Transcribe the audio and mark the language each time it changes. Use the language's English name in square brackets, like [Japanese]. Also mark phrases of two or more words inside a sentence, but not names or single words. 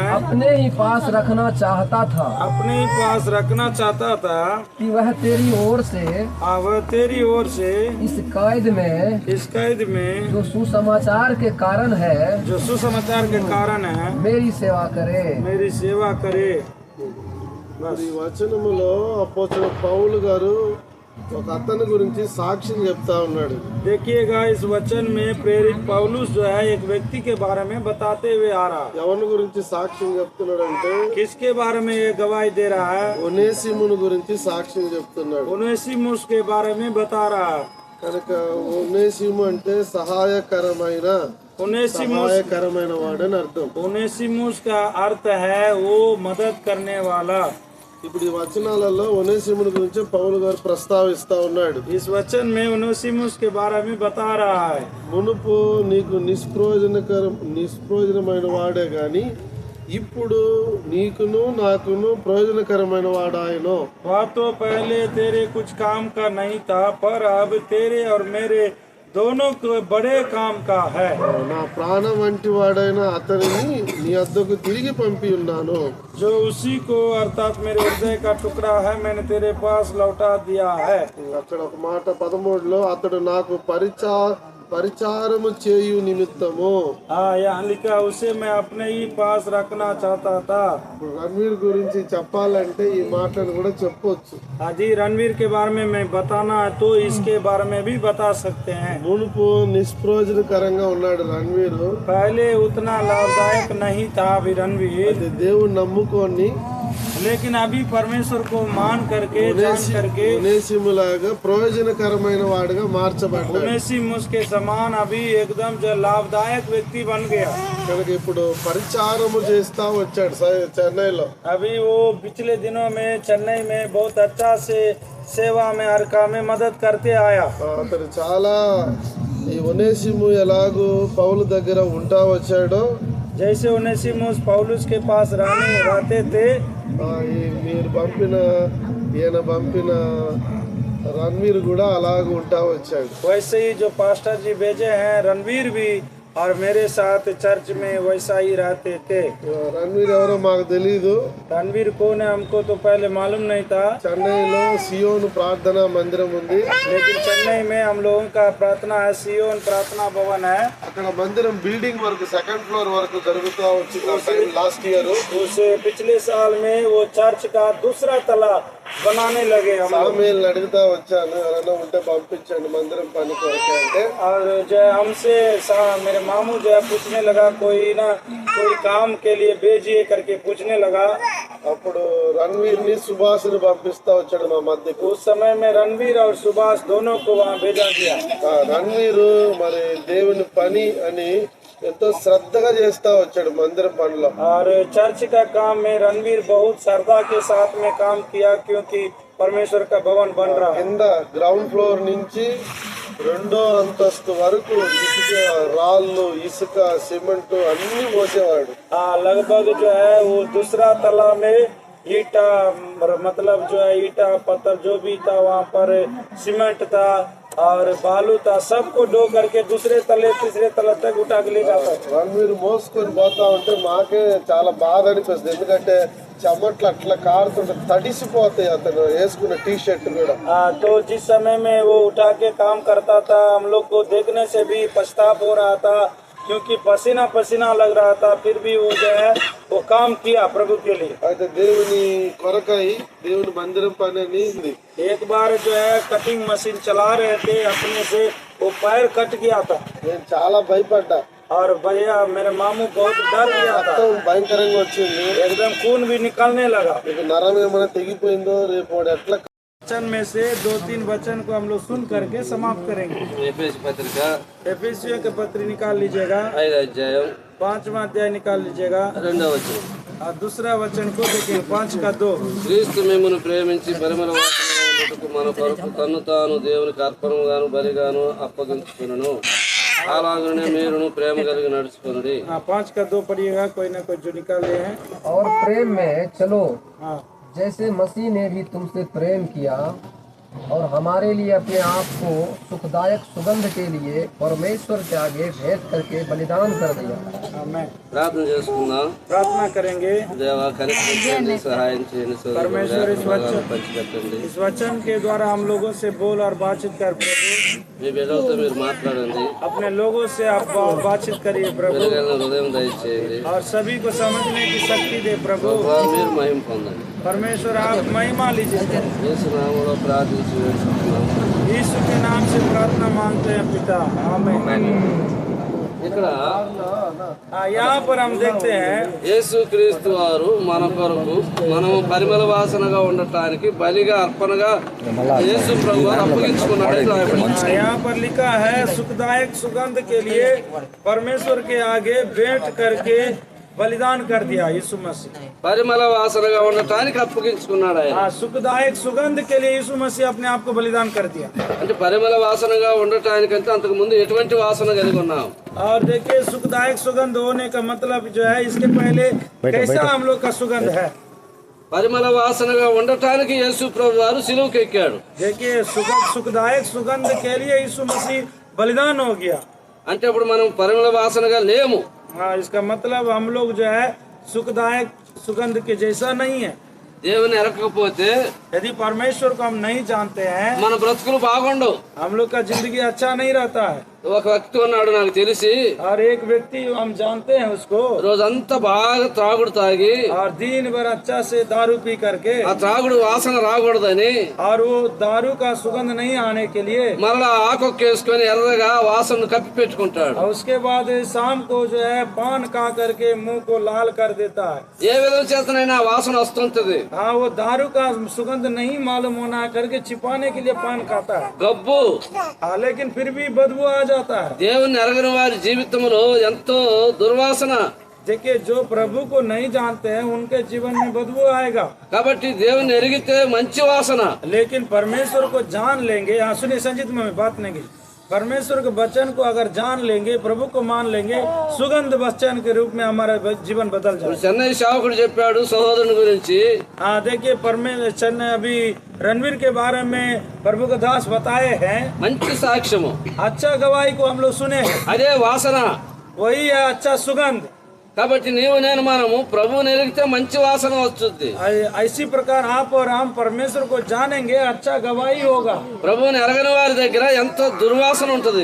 [Hindi] अपने ही पास रखना चाहता था, अपने ही पास रखना चाहता था कि वह तेरी ओर से वह तेरी ओर से इस कैद में जो सुसमाचार के कारण है, जो सुसमाचार के कारण है, मेरी सेवा करे। [Telugu] మరి ఈ వచనములో అపోస్తలుడు పౌలు గారు ఒక అతని గురించి సాక్ష్యం చెప్తా ఉన్నాడు। [Hindi] देखिएगा इस वचन में प्रेरित पौलुस जो है एक व्यक्ति के बारे में बताते हुए आ रहा है। [Telugu] ఎవరి గురించి సాక్ష్యం చెప్తున్నాడంటే [Hindi] किसके बारे में ये गवाही दे रहा है? [Telugu] ఒనేసిమును గురించి సాక్ష్యం చెప్తున్నాడు। [Hindi] ओनेसिमुस के बारे में बता रहा है। [Telugu] కనుక ఒనేసిము అంటే సహాయకరమైన వాడని అర్థం। [Hindi] ओनेसिमुस का अर्थ है वो मदद करने वाला। [Telugu] ఇప్పుడు ఈ వచనాలలో ఒనేసిమును గురించి పౌలు గారు ప్రస్తావిస్తా ఉన్నాడు। [Hindi] इस वचन में ओनेसिमुस के बारे में बता रहा है। [Telugu] మునుపు నీకు నిష్ప్రయోజనమైన వాడే గాని ఇప్పుడు నీకును నాకును ప్రయోజనకరమైన వాడు ఆయన. [Hindi] वह तो पहले तेरे कुछ काम का नहीं था, पर अब तेरे और मेरे दोनों को बड़े काम का है. [Telugu] నా ప్రాణం వంటి వాడైన అతనిని నీ వద్దకు తిరిగి పంపి ఉన్నాను. [Hindi] जो उसी को अर्थात मेरे हृदय का टुकड़ा है मैंने तेरे पास लौटा दिया है. [Telugu] అక్కడ ఒక మాట 13లో అతడు నాకు పరిచారము చేయు నిమిత్తము. [Hindi] हाँ, यहाँ लिखा उसे मैं अपने ही पास रखना चाहता था. [Telugu] ఇప్పుడు రణవీర్ గురించి చెప్పాలంటే ఈ మాటను కూడా చెప్పొచ్చు. [Hindi] जी, रणवीर के बारे में मैं बताना है तो इसके बारे में भी बता सकते हैं. [Telugu] మునుపు నిష్ప్రయోజనకరంగా ఉన్నాడు రణవీర్. [Hindi] पहले उतना लाभदायक नहीं था अभी रणवीर, [Telugu] అది దేవుని నమ్ముకొని [Hindi] लेकिन अभी परमेश्वर को मान करके जान करके [Telugu] ఉనేసిములాగా ప్రయోజనకరమైన వాడుగా మార్చబడ్డాడు. [Hindi] उनेसिमुस के समान अभी एकदम जो लाभदायक व्यक्ति बन गया. [Telugu] కనుక ఇప్పుడు పరిచారము చేస్తా వచ్చాడు చెన్నైలో. [Hindi] अभी वो पिछले दिनों में चेन्नई में बहुत अच्छा से सेवा में हर काम में मदद करते आया. [Telugu] అతను చాలా ఈ ఉనేసిము ఎలాగూ పౌలు దగ్గర ఉంటా వచ్చాడో [Hindi] जैसे उनेसिमुस पौलुस के पास रहते थे, [Telugu] మీరు ఈయన పంపిన రణవీర్ కూడా అలాగ ఉంటా వచ్చాడు. [Hindi] वैसे ही जो पास्टर जी भेजे हैं रणवीर भी और मेरे साथ चर्च में वैसा ही रहते थे. [Telugu] రణవీర్ ఎవరో మాకు తెలీదు. [Hindi] रणवीर कौन है हमको तो पहले मालूम नहीं था, [Telugu] చెన్నైలో సియోను ప్రార్థనా మందిరం ఉంది. [Hindi] लेकिन चेन्नई में हम लोगों का प्रार्थना है, सियोन प्रार्थना भवन है. [Telugu] అక్కడ మందిరం బిల్డింగ్ వరకు [English] second floor [Telugu] వరకు జరుగుతూ వచ్చింది [English] last year. [Hindi] उस पिछले साल में वो चर्च का दूसरा तला बनाने लगे हम लोग. [Telugu] సామేల్ని అడుగుతా వచ్చాను ఎవరైనా ఉంటే పంపించండి మందిరం పని కొరకే అంటే. [Hindi] और जो हमसे मेरे मामू जो है पूछने लगा कोई ना कोई काम के लिए भेजिए करके पूछने लगा. [Telugu] అప్పుడు రణవీర్ని సుభాష్ని పంపిస్తా వచ్చాడు మా మధ్యకు. [Hindi] उस समय में रणवीर और सुभाष दोनों को वहाँ भेजा गया. [Telugu] రణవీర్ మరి దేవుని పని అని ఎంతో శ్రద్ధగా చేస్తా వచ్చాడు మందిరం పనిలో. [Hindi] और चर्च का काम में रणवीर बहुत श्रद्धा के साथ में काम किया क्योंकि परमेश्वर का भवन बन रहा है. [Telugu] కింద [English] ground floor [Telugu] నుంచి 2వ అంతస్తు వరకు ఇసుక రాళ్ళు ఇసుక సిమెంట్ అన్ని మోసేవాడు. [Hindi] लगभग जो है वो दूसरा तला में ईटा मतलब जो है ईटा पत्थर जो भी था वहाँ पर सीमेंट था और बालू था, सबको डो करके दूसरे तले तीसरे तले तक उठा के ले जाता. [Telugu] రణవీర్ మోసుకొని పోతా ఉంటే మాకే చాలా బాధ అనిపిస్తుంది. ఎందుకంటే చెమట్లు అట్లా కారుతుంటే తడిసిపోతాయి అతను వేసుకున్న టీ షర్ట్ కూడా. [Hindi] तो जिस समय में वो उठा के काम करता था हम लोग को देखने से भी पछतावा हो रहा था क्योंकि पसीना पसीना लग रहा था, फिर भी वो जो है वो काम किया प्रभु के लिए. [Telugu] అయితే దేవుని కొరకై దేవుని మందిరం పని అని ఉంది. [Hindi] एक बार जो है [English] cutting machine [Hindi] चला रहे थे, अपने से वो पैर कट गया था [Telugu] నేను చాలా భయపడ్డా. [Hindi] और भैया मेरे मामू बहुत डर गया था, [Telugu] రక్తం భయంకరంగా వచ్చింది. [Hindi] एकदम खून भी निकलने लगा. [Telugu] ఇక నరం ఏమైనా తెగిపోయిందో రేపు వాడు ఎట్లా. [Hindi] वचन में से 2-3 वचन को हम लोग सुन करके समाप्त करेंगे. [Telugu] ఎఫెసు పత్రిక [Hindi] एफेसियों के पत्र निकाल लीजिएगा, [Telugu] 5వ అధ్యాయం [Hindi] 5वां अध्याय निकाल लीजिएगा [Telugu] 2వ వచనం. [Hindi] और दूसरा वचन को देखिए 5 का 2. [Telugu] క్రీస్తు మిమ్మును ప్రేమించి పరిమళ వాసనగా ఉండుటకు మన కొరకు తన్ను తాను దేవునికి అర్పణముగాను బలిగాను అప్పగించుకొనును. అలాగనే మీరును ప్రేమ కలిగి నడుచుకొనుడి. [Hindi] 5 का 2 पढ़िएगा, कोई ना कोई जो निकाले हैं. और प्रेम में चलो हाँ, जैसे मसीह ने भी तुमसे प्रेम किया और हमारे लिए अपने आप को सुखदायक सुगंध के लिए परमेश्वर के आगे भेंट करके बलिदान कर दिया. आमेन. [Telugu] ప్రార్థన చేసుకుందాం. [Hindi] प्रार्थना करेंगे. [Telugu] దేవా కనికరించండి, సహాయం చేయండి, [Hindi] परमेश्वर इस वचन [Telugu] పంచిపెట్టండి. [Hindi] इस वचन के द्वारा हम लोगों से बोल और बातचीत कर प्रभु. [Telugu] మీ బిడ్డలతో మీరు మాట్లాడండి. [Hindi] अपने लोगों से आप बातचीत करिए प्रभु [Telugu] వెలుగైన హృదయం దయచేయండి. [Hindi] और सभी को समझने की शक्ति दे प्रभु. [Telugu] ప్రభువా, మీరు మహిమ పొందండి. [Hindi] परमेश्वर आप महिमा लीजिए. [Telugu] యేసు నామములో ప్రార్థించి వేడుకుంటున్నాము. [Hindi] यीशु के नाम से प्रार्थना मांगते हैं पिता. आमीन. [Telugu] ఇక్కడ [Hindi] यहाँ पर हम देखते हैं [Telugu] యేసుక్రీస్తు వారు మన కొరకు మనము పరిమళ వాసనగా ఉండటానికి బలిగా అర్పణగా యేసు ప్రభు వారు అప్పగించుకున్నట్టు రాయబడింది. [Hindi] यहाँ पर लिखा है सुखदायक सुगंध के लिए परमेश्वर के आगे भेंट करके बलिदान कर दिया यीशु मसीह। [Telugu] పరిమళ వాసనగా ఉండటానికి అప్పగించుకున్నాడు ఆయన. [Hindi] हाँ, सुखदायक सुगंध के लिए यीशु मसीह अपने आप को बलिदान कर दिया। [Telugu] అంటే పరిమళ వాసనగా ఉండటానికంటే అంతకు ముందు ఎటువంటి వాసన కలిగి ఉన్నాం? [Hindi] और देखिए सुखदायक सुगंध होने का मतलब जो है इसके पहले कैसा हम लोग का सुगंध है। [Telugu] పరిమళ వాసనగా ఉండటానికి యేసు ప్రభు వారు సిలువకు ఎక్కాడు. [Hindi] देखिए सुखदायक सुगंध के लिए यीशु मसीह बलिदान हो गया। [Telugu] అంటే ఇప్పుడు మనం పరిమళ వాసనగా లేము. [Hindi] हाँ, इसका मतलब हम लोग जो है सुखदायक सुगंध के जैसा नहीं है। [Telugu] దేవుని ఎరగకపోతే [Hindi] यदि परमेश्वर को हम नहीं जानते हैं, [Telugu] మన బ్రతుకులు బాగుండవు. [Hindi] हम लोग का जिंदगी अच्छा नहीं रहता है। [Telugu] ఒక వ్యక్తి ఉన్నాడు నాకు తెలిసి, [Hindi] और एक व्यक्ति हम जानते हैं उसको, [Telugu] రోజంతా బాగా త్రాగుడు తాగి [Hindi] और दिन भर अच्छा से दारू पी करके, [Telugu] ఆ త్రాగుడు వాసన రాకూడదని [Hindi] और वो दारू का सुगंध नहीं आने के लिए [Telugu] మరలా ఆకొక్కేసుకొని ఎర్రగా వాసనను కప్పి పెట్టుకుంటాడు. [Hindi] और उसके बाद शाम को जो है पान खा करके मुंह को लाल कर देता है। [Telugu] ఏ విధం చేతనైనా వాసన వస్తుంటది. [Hindi] हाँ, वो दारू का सुगंध नहीं मालूम होना करके छिपाने के लिए पान खाता है। [Telugu] గబ్బు. [Hindi] हाँ, लेकिन फिर भी बदबू आ जाता है। [Telugu] దేవుని ఎరగని వారి జీవితంలో ఎంతో దుర్వాసన. [Hindi] देखिए, जो प्रभु को नहीं जानते हैं उनके जीवन में बदबू आएगा। [Telugu] కాబట్టి దేవుని ఎరిగితే మంచి వాసన. [Hindi] लेकिन परमेश्वर को जान लेंगे, हाँ सुनिए संजीत में बात नहीं की, परमेश्वर के वचन को अगर जान लेंगे, प्रभु को मान लेंगे, सुगंध वचन के रूप में हमारा जीवन बदल [Telugu] ఇప్పుడు [Hindi] जाए। [Telugu] చెన్నై సేవకుడు చెప్పాడు సహోదరుని గురించి. [Hindi] हाँ, देखिए परमेश्वर ने अभी रणवीर के बारे में प्रभु का दास बताए हैं। [Telugu] మంచి సాక్ష్యము. [Hindi] अच्छा गवाही को हम लोग सुने हैं, [Telugu] అదే వాసన. [Hindi] वही है अच्छा सुगंध। [Telugu] కాబట్టి నీవు నేను మనము ప్రభువుని ఎరిగితే మంచి వాసన వస్తుంది. [Hindi] इसी प्रकार आप और हम परमेश्वर को जानेंगे, अच्छा गवाही होगा। [Telugu] ప్రభువుని ఎరగని వారి దగ్గర ఎంతో దుర్వాసన ఉంటది.